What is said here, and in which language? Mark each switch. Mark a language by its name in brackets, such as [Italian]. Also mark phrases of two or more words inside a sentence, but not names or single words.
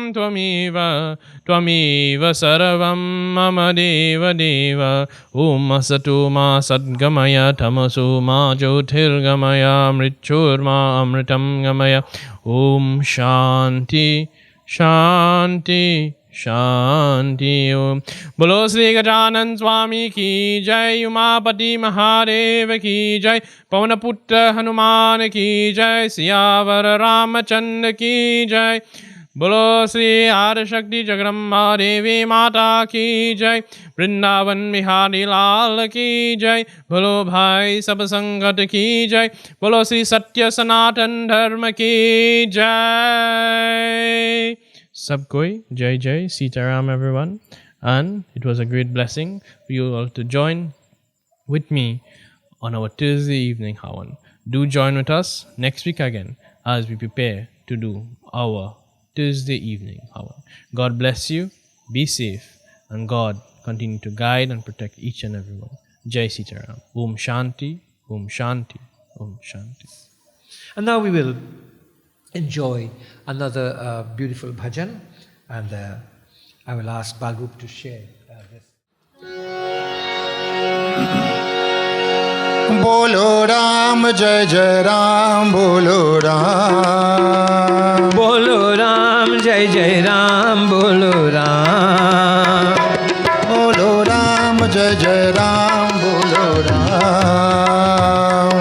[Sanskrit] त्वमेव सर्वं मम देव देव ॐ असतो मा सद्गमय तमसो मा ज्योतिर्गमय मृत्युर्मा अमृतं गमय ॐ शान्ति शान्ति शांति ओम। [Hindi] बोलो श्री गजानन स्वामी की जय, उमापति महादेव की जय, पवन पुत्र हनुमान की जय, सियावर रामचंद्र की जय। बोलो श्री आदिशक्ति जगदम्बा देवी माता की जय, वृंदावन बिहारी लाल की जय। बोलो भाई सब संगत की जय, बोलो श्री सत्य सनातन धर्म की जय। सब कोई, जय जय, सीताराम everyone. [English] And it was a great blessing for you all to join with me on our Tuesday evening Hawan. Do join with us next week again as we prepare to do our Tuesday evening Hawan. God bless you, be safe, and God continue to guide and protect each and everyone. [Hindi] जय सीताराम. [Sanskrit] ॐ शान्ति, ॐ शान्ति, ॐ शान्ति. [English] And now we will enjoy another beautiful bhajan, and I will ask Balrup to share this. [Hindi] बोलो राम जय जय राम, बोलो राम, बोलो राम जय जय राम, बोलो राम, बोलो राम जय जय राम, बोलो राम,